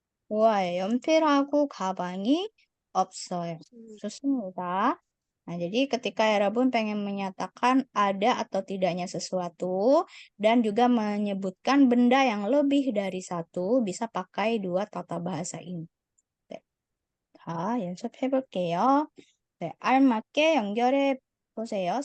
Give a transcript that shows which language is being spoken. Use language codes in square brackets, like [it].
[ko] wah, 연필하고 가방이 없어요. 좋습니다. [id] Nah, jadi ketika Erabun pengen menyatakan ada atau tidaknya sesuatu dan juga menyebutkan benda yang lebih dari satu, bisa pakai dua tata bahasa ini. [ko] 네. 자, 연습해 볼게요. 네, 알맞게 연결해 보세요.